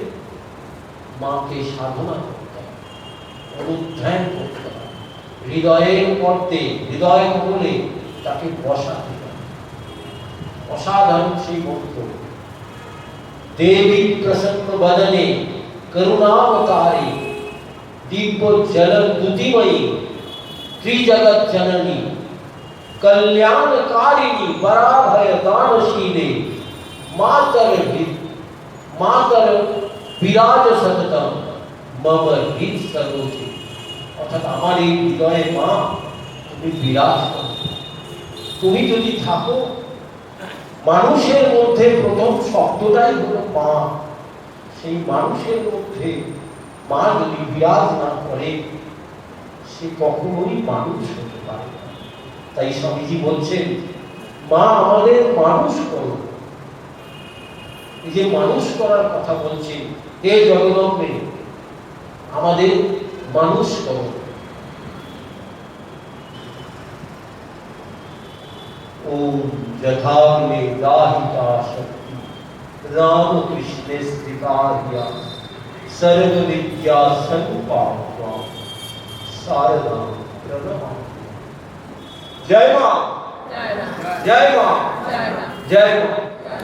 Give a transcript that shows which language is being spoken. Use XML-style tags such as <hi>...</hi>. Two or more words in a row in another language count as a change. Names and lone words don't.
<bn>মাকে সাধনা করতে হবে, অনুধ্যান করতে হবে, হৃদয়ের পর্দে, হৃদয় কমলে তাকে বসাতে হবে। অসাধারণ সেই মন্ত্র,</bn> <sa>দেবী প্রসন্ন বদনে করুণাবতারে দিব্য জল দুতিময়ী त्रिजगत जननी कल्याणकारिणी पराभय दानशीले मातर विराज सततम मम हृद सरोजे।</sa> <bn>অর্থাৎ আমার এই হৃদয়ে মা তুমি বিরাজ করো। তুমি যদি থাকো, মানুষের মধ্যে প্রথম শব্দটাই হলো মা, সেই মানুষের মধ্যে মা যদি বিরাজ না করে সে কখনোই মানুষ হতে পারে না। তাই স্বামীজি বলছেন মা আমাদের মানুষ করো। এই যে মানুষ করার কথা বলছেন, হে জগদম্বে আমাদের মানুষ করো।</bn> <sa>ओम यथा में दाहिता शक्ति राम कृष्ण स्थितार्या सर्व विद्या संपाद्या शारदा प्रणमा।</sa> <hi>जय मां, जय मां, जय मां, जय मां।</hi>